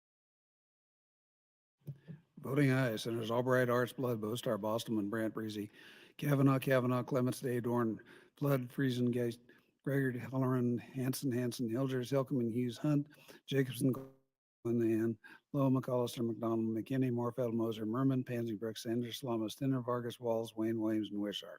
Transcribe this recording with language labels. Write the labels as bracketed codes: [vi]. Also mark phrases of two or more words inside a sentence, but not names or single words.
[en] Voting aye, Senators Albright, Arts, Blood, Bostar, Bostelman, Brandt, Breezy, Kavanaugh, Clements, Day, Dorn, Flood, Friesen, Geist, Gregory, Halloran, Hanson, Hilders, Hilkeman, Hughes, Hunt, Jacobson, Linehan, Lowe, McCollister, McDonald, McKinney, Morfeld, Moser, Merman, Pansy, Brooks, Sanders, Lamas, Dinner, Vargas, Walls, Wayne, Williams, and Wishart.